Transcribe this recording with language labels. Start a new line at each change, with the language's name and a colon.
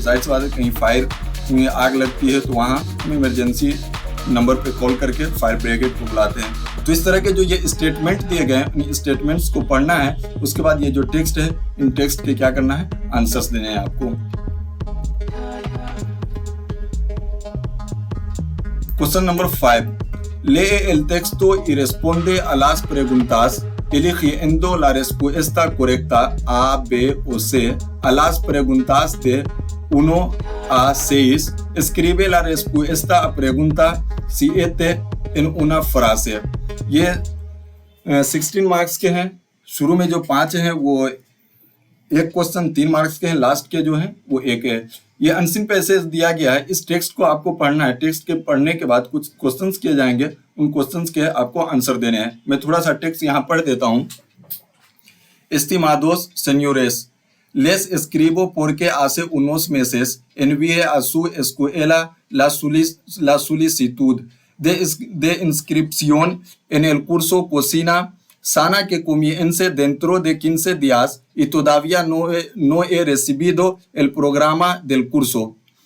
Hindi: जाहिर सी बात है कहीं फायर में आग लगती है तो वहाँ हम इमरजेंसी नंबर पे कॉल करके फायर ब्रिगेड को बुलाते हैं। तो इस तरह के जो ये स्टेटमेंट दिए गए हैं इन स्टेटमेंट्स को पढ़ना है, उसके बाद ये जो टेक्स्ट है इन टेक्स्ट के क्या करना है, आंसर्स देने हैं आपको। Question number 5,
Spanish: lee el texto y responde a las preguntas eligiendo la respuesta correcta A, B o C a las preguntas de 1 a 6। Escribe la respuesta a pregunta 7 en una frase।
Hindi: ये 16 marks के हैं। शुरू में जो 5 हैं वो एक question 3 marks के हैं, लास्ट के जो हैं वो 1 है। ये अनसीन पैसेज दिया गया है, इस टेक्स्ट को आपको पढ़ना है। टेक्स्ट के पढ़ने के बाद कुछ क्वेश्चंस किए जाएंगे, उन क्वेश्चंस के आपको आंसर देने हैं। मैं थोड़ा सा टेक्स्ट यहाँ पढ़ देता हूँ।
Spanish: Estimados señores, les escribo porque hace unos meses envié a su escuela la solicitud de inscripción en el curso Cocina Sana que comience dentro de 15 días y todavía no he recibido el programa del curso.